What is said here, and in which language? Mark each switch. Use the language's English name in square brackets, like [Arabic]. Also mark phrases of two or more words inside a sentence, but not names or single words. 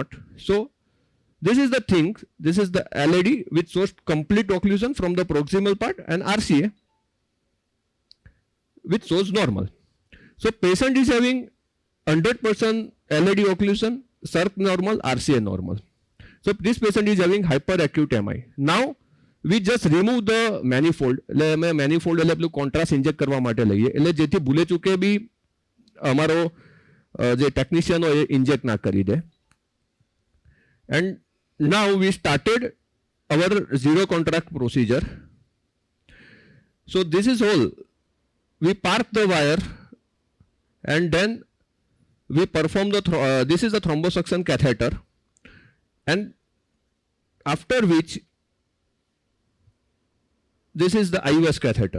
[English] So this is the thing, this is the LED which shows complete occlusion from the proximal part, and RCA which shows normal. So patient is having 100% LED occlusion, circ normal, RCA normal. So this patient is having hyperacute MI. Now we just remove the manifold. [Gujarati] Manifold એટલે પેલું [English] contrast inject [Gujarati] કરવા માટે લઈએ, એટલે જેથી ભૂલે ચૂકે બી અમારો જે ટેકનિશિયન હોય એ ઇન્જેક્ટ ના કરી દે. [English] And now we started our zero contrast procedure. So this is all. We park the wire and then we perform the this is the thrombosuction catheter, and after which this is the IVAS catheter.